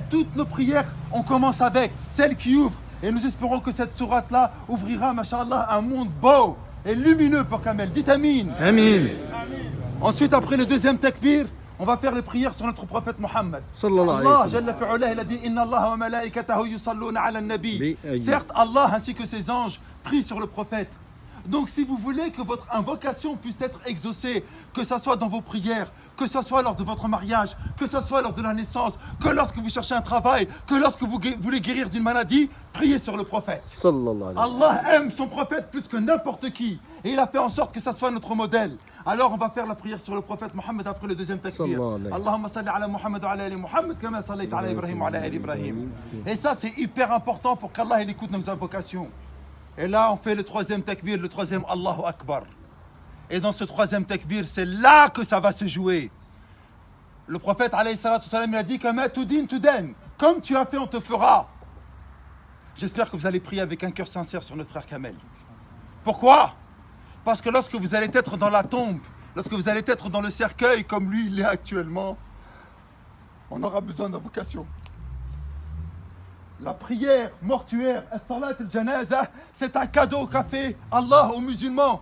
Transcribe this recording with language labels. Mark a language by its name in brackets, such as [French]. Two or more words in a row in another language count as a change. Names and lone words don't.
[French] toutes nos prières, on commence avec celle qui ouvre. Et nous espérons que cette sourate-là ouvrira, masha'Allah, un monde beau et lumineux pour Kamel. Dites Amin. Amin. Ensuite, après le deuxième takbir, on va faire les prières sur notre prophète Mohammed. [Arabic] صلى الله عليه Allah, sallam. جل في علاه, [French] il a dit [Arabic] إن الله وملائكته يصلون على النبي. [French] Oui. Certes, Allah ainsi que ses anges prient sur le prophète. Donc, si vous voulez que votre invocation puisse être exaucée, que ce soit dans vos prières, que ce soit lors de votre mariage, que ce soit lors de la naissance, que lorsque vous cherchez un travail, que lorsque vous voulez guérir d'une maladie, priez sur le prophète. [Arabic] صلى الله عليه وسلم. [French] Allah aime son prophète plus que n'importe qui. Et il a fait en sorte que ça soit notre modèle. Alors on va faire la prière sur le prophète Mohammed après le deuxième takbir. [Arabic] صلى الله عليه. اللهم صل على محمد وعلى آل محمد كما صليت على إبراهيم وعلى آل إبراهيم. [French] Et ça c'est hyper important pour qu'Allah il écoute nos invocations. Et là on fait le troisième takbir, le troisième Allahu Akbar. Et dans ce troisième takbir, c'est là que ça va se jouer. Le prophète [Arabic] عليه الصلاة والسلام [French] il a dit [Arabic] كما تدين تدان. [French] Comme tu as fait, on te fera. J'espère que vous allez prier avec un cœur sincère sur notre frère Kamel. Pourquoi? Parce que lorsque vous allez être dans la tombe, lorsque vous allez être dans le cercueil comme lui il est actuellement, on aura besoin d'invocation. La prière mortuaire, [Arabic] الصلاة الجنازة, [French] c'est un cadeau qu'a fait Allah aux musulmans.